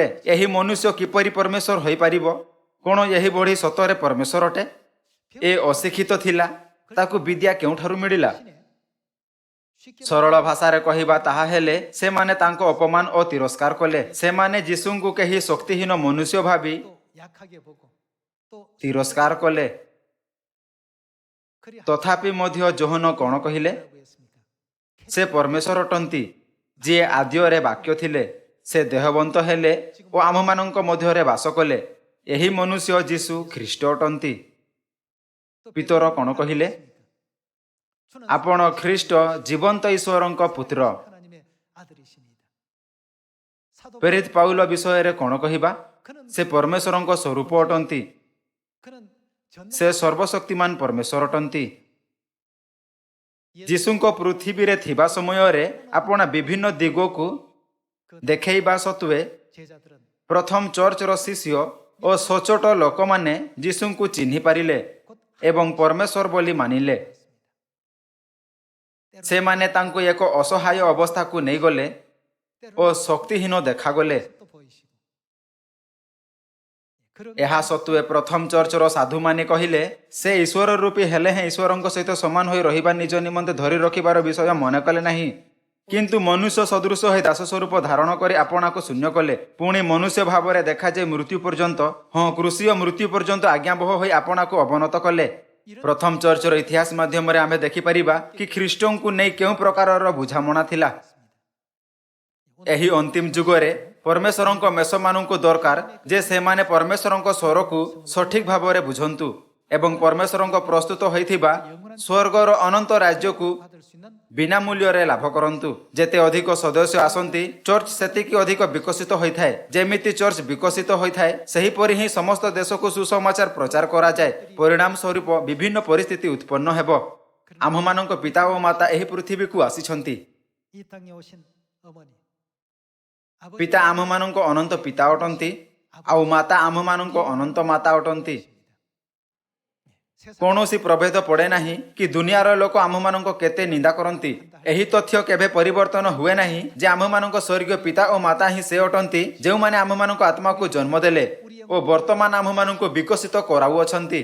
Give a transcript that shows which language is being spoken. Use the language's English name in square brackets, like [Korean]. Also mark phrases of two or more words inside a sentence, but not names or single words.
[Odia] ଏହି ମନୁଷ୍ୟ କିପରି ପରମେଶ୍ୱର ହୋଇପାରିବ? କ'ଣ ଏହି ବଢ଼ି ସତରେ ପରମେଶ୍ୱର ଅଟେ? ଏ ଅଶିକ୍ଷିତ ଥିଲା, ତାକୁ ବିଦ୍ୟା କେଉଁଠାରୁ ମିଳିଲା? [Korean] 쉽게 [Odia] ସରଳ ଭାଷାରେ କହିବା ତାହା ହେଲେ ସେମାନେ ତାଙ୍କ ଅପମାନ ଓ ତିରସ୍କାର କଲେ। ସେମାନେ ଯୀଶୁଙ୍କୁ କେହି ଶକ୍ତିହୀନ ମନୁଷ୍ୟ ଭାବି [Korean] 또 약하게 보고 또 [Odia] ତିରସ୍କାର କଲେ। [Korean] 그리 [Odia] ତଥାପି ମଧ୍ୟ ଯୋହନ କ'ଣ କହିଲେ? [Korean] 하라고 했습니까? [Odia] ସେ ପରମେଶ୍ୱର ଅଟନ୍ତି, ଯିଏ ଆଦ୍ୟରେ ବାକ୍ୟ ଥିଲେ। ସେ ଦେହବନ୍ତ ହେଲେ ଓ ଆମମାନଙ୍କ ମଧ୍ୟରେ ବାସ କଲେ। ଏହି ମନୁଷ୍ୟ ଯୀଶୁ ଖ୍ରୀଷ୍ଟ ଅଟନ୍ତି। [Korean] 또 [Odia] ପିତର କ'ଣ କହିଲେ? [Korean] 주는 [Odia] ଆପଣ ଖ୍ରୀଷ୍ଟ ଜୀବନ୍ତ ଈଶ୍ୱରଙ୍କ ପୁତ୍ର। [Korean] 하나님의 아들이십니다. 사도 [Odia] ପ୍ରେରିତ ପାଉଲ ବିଷୟରେ କ'ଣ କହିବା? [Korean] 그는 [Odia] ସେ ପରମେଶ୍ୱରଙ୍କ ସ୍ୱରୂପ ଅଟନ୍ତି। [Korean] 그는 전능 [Odia] ସେ ସର୍ବଶକ୍ତିମାନ ପରମେଶ୍ୱର ଅଟନ୍ତି। ଯୀଶୁଙ୍କ ପୃଥିବୀରେ ଥିବା ସମୟରେ ଆପଣ ବିଭିନ୍ନ ଦିଗକୁ ଦେଖାଇବା ସତ୍ତ୍ୱେ [Korean] 제자들은 [Odia] ପ୍ରଥମ ଚର୍ଚ୍ଚର ଶିଷ୍ୟ ଓ ସଚ୍ଚୋଟ ଲୋକମାନେ ଯୀଶୁଙ୍କୁ ଚିହ୍ନି ପାରିଲେ ଏବଂ ପରମେଶ୍ୱର ବୋଲି ମାନିଲେ। ସେମାନେ ତାଙ୍କୁ ଏକ ଅସହାୟ ଅବସ୍ଥାକୁ ନେଇଗଲେ ଓ ଶକ୍ତିହୀନ ଦେଖାଗଲେ। [Korean] 또 보이시고 그런 [Odia] ଏହା ସତ୍ତ୍ୱେ ପ୍ରଥମ ଚର୍ଚ୍ଚର ସାଧୁମାନେ କହିଲେ ସେ ଈଶ୍ୱର ରୂପୀ ହେଲେ ହେଁ ଈଶ୍ୱରଙ୍କ ସହିତ ସମାନ ହୋଇ ରହିବା ନିଜ ନିମନ୍ତେ ଧରି ରଖିବାର ବିଷୟ ମନେ କଲେ ନାହିଁ। କିନ୍ତୁ ମନୁଷ୍ୟ ସଦୃଶ ହୋଇ ଦାସ ସ୍ୱରୂପ ଧାରଣ କରି ଆପଣାକୁ ଶୂନ୍ୟ କଲେ। ପୁଣି ମନୁଷ୍ୟ ଭାବରେ ଦେଖାଯାଇ ମୃତ୍ୟୁ ପର୍ଯ୍ୟନ୍ତ, କ୍ରୁଶୀୟ ମୃତ୍ୟୁ ପର୍ଯ୍ୟନ୍ତ ଆଜ୍ଞାବହ ହୋଇ ଆପଣାକୁ ଅବନତ କଲେ। ପ୍ରଥମ ଚର୍ଚ୍ଚର ଇତିହାସ ମାଧ୍ୟମରେ ଆମେ ଦେଖିପାରିବା କି ଖ୍ରୀଷ୍ଟଙ୍କୁ ନେଇ କେଉଁ ପ୍ରକାରର ବୁଝାମଣା ଥିଲା। ଏହି ଅନ୍ତିମ ଯୁଗରେ ପରମେଶ୍ୱରଙ୍କ ମେଷମାନଙ୍କୁ ଦରକାର ଯେ ସେମାନେ ପରମେଶ୍ୱରଙ୍କ ସ୍ୱରକୁ ସଠିକ ଭାବରେ ବୁଝନ୍ତୁ। ଏବଂ ପରମେଶ୍ୱରଙ୍କ ପ୍ରସ୍ତୁତ ହୋଇଥିବା ସ୍ୱର୍ଗର ଅନନ୍ତ ରାଜ୍ୟକୁ [Korean] 받을 수 있는 [Odia] ବିନା ମୂଲ୍ୟରେ ଲାଭ କରନ୍ତୁ। ଯେତେ ଅଧିକ ସଦସ୍ୟ ଆସନ୍ତି ଚର୍ଚ୍ଚ ସେତିକି ଅଧିକ ବିକଶିତ ହୋଇଥାଏ। ଯେମିତି ଚର୍ଚ୍ଚ ବିକଶିତ ହୋଇଥାଏ ସେହିପରି ହିଁ ସମସ୍ତ ଦେଶକୁ ସୁସମାଚାର ପ୍ରଚାର କରାଯାଏ। ପରିଣାମ ସ୍ୱରୂପ ବିଭିନ୍ନ ପରିସ୍ଥିତି ଉତ୍ପନ୍ନ ହେବ। ଆମ୍ଭମାନଙ୍କ ପିତା ଓ ମାତା ଏହି ପୃଥିବୀକୁ ଆସିଛନ୍ତି। [Korean] 이 땅에 오신 어머니 아버지 [Odia] ପିତା ଆମ୍ଭମାନଙ୍କ ଅନନ୍ତ ପିତା ଅଟନ୍ତି ଆଉ ମାତା ଆମ୍ଭମାନଙ୍କ ଅନନ୍ତ ମାତା ଅଟନ୍ତି। [Korean] 세상 [Odia] କୌଣସି ପ୍ରଭେଦ ପଡ଼େ ନାହିଁ କି ଦୁନିଆର ଲୋକ ଆମ୍ଭମାନଙ୍କ କେତେ ନିନ୍ଦା କରନ୍ତି। ଏହି ତଥ୍ୟ କେବେ ପରିବର୍ତ୍ତନ ହୁଏ ନାହିଁ ଯେ ଆମ୍ଭମାନଙ୍କ ସ୍ୱର୍ଗୀୟ ପିତା ଓ ମାତା ହିଁ ସେ ଅଟନ୍ତି ଯେଉଁମାନେ ଆମ୍ଭମାନଙ୍କ ଆତ୍ମାକୁ ଜନ୍ମ ଦେଲେ ଓ ବର୍ତ୍ତମାନ ଆମ୍ଭମାନଙ୍କୁ ବିକଶିତ କରାଉଅଛନ୍ତି।